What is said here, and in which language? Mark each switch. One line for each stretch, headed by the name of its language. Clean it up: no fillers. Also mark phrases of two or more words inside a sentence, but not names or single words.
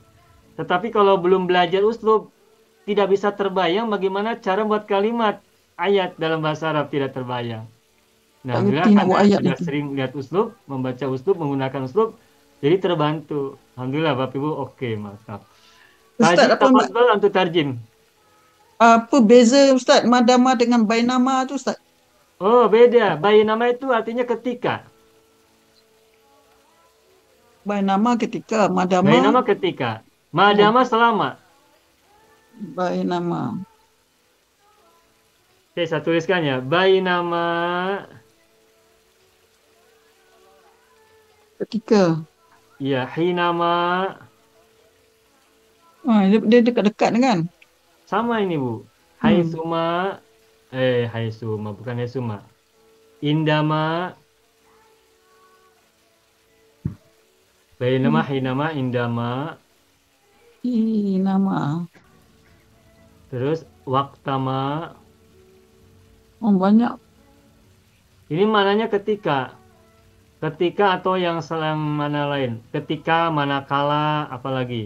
Indonesian: Tetapi kalau belum belajar uslub, tidak bisa terbayang bagaimana cara membuat kalimat ayat dalam bahasa Arab, tidak terbayang. Nah, Tak alhamdulillah ngerti nak karena buat ayat sudah nanti. sering lihat uslub, membaca uslub, menggunakan uslub, jadi terbantu. Alhamdulillah Bapak Ibu, oke, mantap. Ustaz, Haji apa tafadhol untuk tarjim.
Malay: beza Ustaz madama dengan bainama tu Ustaz?
Indonesian: Oh, beda. Bainama itu artinya ketika. Bainama ketika, madama Bainama ketika. Madama selama. bainama Oke, saya tuliskan ya. Bainama ketika. ya hinama Dia dekat-dekat dengan. sama ini, Bu. Haitsuma haitsuma bukan haitsuma. Indama bainama hinama indama Nama. terus waktama. Banyak. Ini mananya ketika. Ketika atau yang selang mana lain. Ketika, manakala, apalagi.